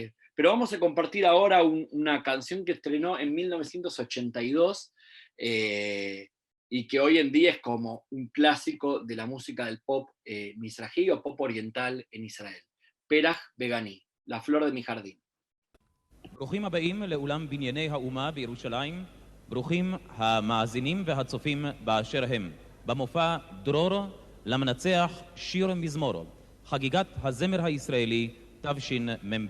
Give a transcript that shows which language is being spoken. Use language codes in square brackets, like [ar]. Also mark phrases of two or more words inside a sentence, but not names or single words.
[es] Pero Pero vamos a compartir ahora una canción que estrenó en 1982 y que hoy en día es como un clásico de la música del pop mizrahi o pop oriental en Israel. Perach Begani, La flor de mi jardín. [he] ברוכים הבאים לאולם בנייני האומה בירושלים, ברוכים המאזינים והצופים באשר הם. במופע דרור למנצח שיר מזמור, חגיגת הזמר הישראלי תשמ"ב.